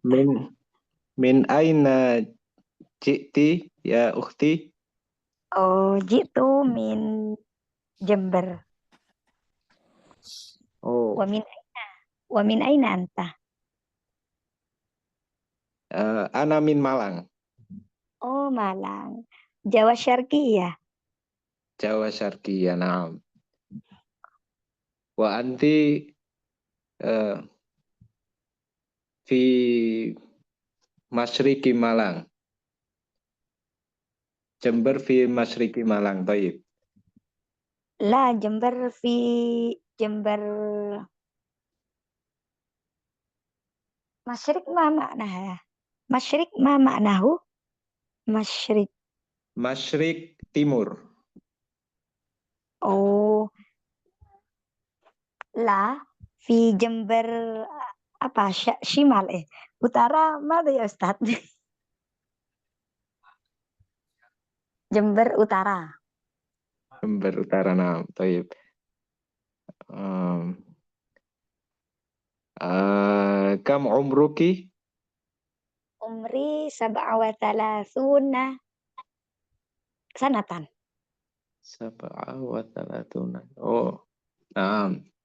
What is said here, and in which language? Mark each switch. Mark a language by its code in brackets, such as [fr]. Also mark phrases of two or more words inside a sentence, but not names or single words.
[ar] من أين جئتِ يا أختي? أوه، جئتُ من Jember. Oh, ومن أين أنت? ana min Malang, أوه، Malang. جاوة الشرقية. جاوة الشرقية. نعم. وأنتِ في مشرق Malang. Jember fi Masyriki Malang. Taib. لا Jember في Jember مشرق ما معناها? مشرق ما معناه؟ مشرق. [id] Masyrik Timur. [ar] أوه، لا في Jember apa? [id] Shimal Utara mana ya Ustaz? Jember Utara. Jember Utara. [ar] نعم. طيب. كم عمرك? عمري سبع وثلاثون سنة. سبع وثلاثون. أوه، نعم.